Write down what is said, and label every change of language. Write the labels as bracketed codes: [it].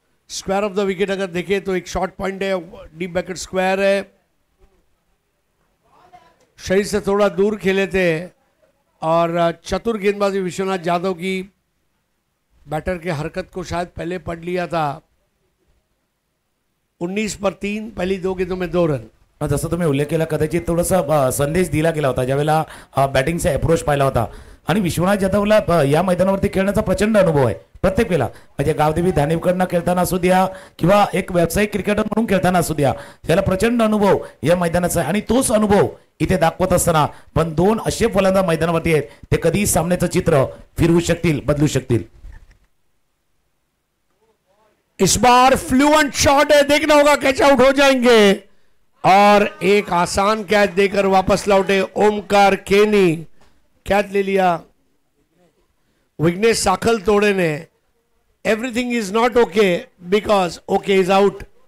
[hi] Square of the wicket अगर देखें तो एक शॉर्ट पॉइंट है, डीप बैकेट स्क्वायर है, शरीर से थोड़ा दूर खेले थे और चतुर गेंदबाजी विश्वनाथ जाधव की, बैटर के हरकत को शायद पहले पढ़ लिया था। 19 पर 3, पहली 2 गेंदों में 2 रन। [mr] जसं तुम्ही उल्लेख केला कदाचित थोडासा संदेश दिला गेला होता ज्यावेळेला बॅटिंगचा अप्रोच पाहिला होता आणि विश्वनाथ जाधवला या मैदानावरती खेळण्याचा प्रचंड अनुभव आहे प्रत्येक वेळेला, म्हणजे गावदेवी धानिवकडनं खेळताना असू द्या किंवा एक व्यावसायिक क्रिकेटर म्हणून खेळताना असू द्या, त्याला प्रचंड अनुभव या मैदानाचा आहे आणि तोच अनुभव इथे दाखवत असताना पण 2 असे फलंदाज मैदानावरती आहेत ते कधी सामन्याचं चित्र फिरवू शकतील, बदलू शकतील। [hi] इस बार फ्लुएंट शॉट है, देखना होगा कैच आउट हो जाएंगे और एक आसान कैच देकर वापस लौटे ओमकार केनी। कैच ले लिया विघ्नेश साखल तोड़े ने। [en] Everything is not okay because okay is out.